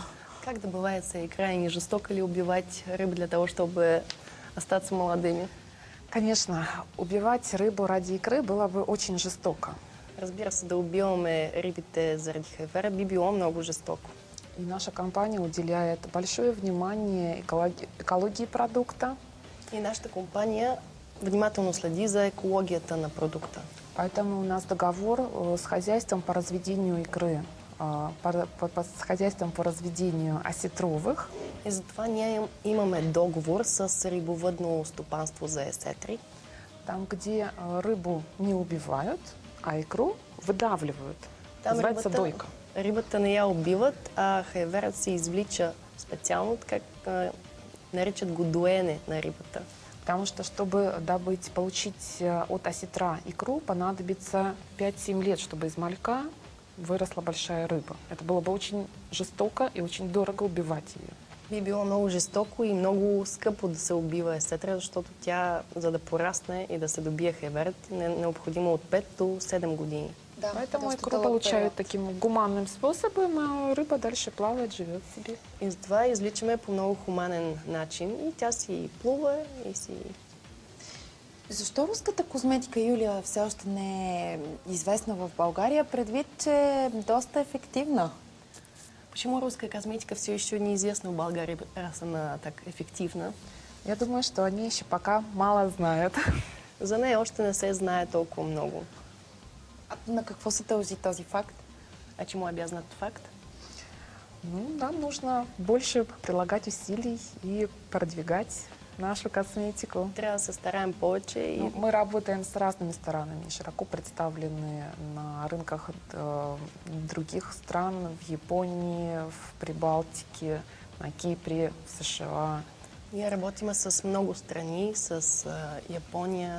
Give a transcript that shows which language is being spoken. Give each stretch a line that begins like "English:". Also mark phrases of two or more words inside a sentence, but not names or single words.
Russian: Как добывается икра и не жестоко ли убивать рыбу для того, чтобы остаться молодыми? Конечно, убивать рыбу ради икры было бы очень жестоко.
Bulgarian: Разбира се, да убиваме рибите заради хайвера би било много жестоко.
Russian: И наша компания уделяет большое внимание экологии продукта.
Bulgarian: И нашата компания внимателно следи за екологията на продукта.
Russian: Поэтому у нас договор с хозяйством по разведению икры, с хозяйством по разведению осетровых.
Bulgarian: И затова ние имаме договор с рибовъдно стопанство за есетри.
Russian: Там, где рыбу не убивают, а икру выдавливают.
Bulgarian: Там
Russian: Называется дойка.
Bulgarian: Рибата не я убиват, а хайверът се извлича специално, как наричат го доене на рибата.
Russian: Потому что, чтобы получить от осетра икру, понадобится 5-7 лет, чтобы из малька выросла большая рыба. Это было бы очень жестоко и очень дорого убивать ее.
Bulgarian: Би било много жестоко и много скъпо да се убива есетра, защото тя, за да порасне и да се добие хеверт, е необходимо от 5 до 7 години. Да,
Russian: Поэтому
Bulgarian: доста
Russian: икру
Bulgarian: дълъг
Russian: получают
Bulgarian: период.
Russian: таким гуманным способом, а рыба дальше плавает, живет себе.
Bulgarian: И затова изличаме по много хуманен начин и тя си плува и си... Защо руската козметика, Юлия, все още не е известна в България, предвид, че е доста ефективна?
Russian: Почему русская косметика все еще неизвестна в Болгарии, раз она так эффективна? Я думаю, что они еще пока мало знают.
Bulgarian: За нея още не се знае толкова много. А на какво се дължи този факт?
Russian: А чему обязан этот факт? Ну, нам нужно больше прилагать усилий и продвигать нашу косметику.
Bulgarian: Трябва да се стараем повече и
Russian: Ну, мы работаем с разными странами, широко представлены на рынках других стран, в Японии, в Прибалтике, на Кипре, в США.
Bulgarian: ние работиме с много страни, с Япония,